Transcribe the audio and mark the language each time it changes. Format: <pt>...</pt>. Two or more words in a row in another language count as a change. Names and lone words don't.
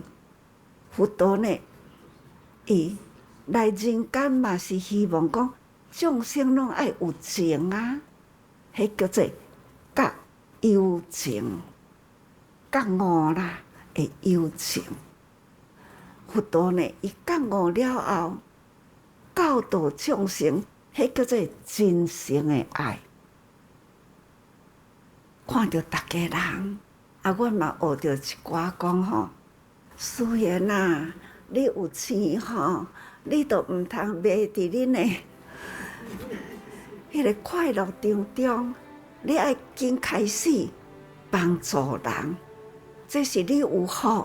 <nan>佛陀呢，伊来人间嘛是希望讲众生拢爱有情啊，迄叫做觉有情，觉悟啦会有情。佛陀呢，伊觉悟了后，教导众生，迄叫做真诚的爱。看到大家人，阮嘛学着一寡讲吼，虽然啊，你有钱吼，你都毋通卖伫恁的迄个快乐场中，你爱紧开始帮助人，这是你有福。</nan>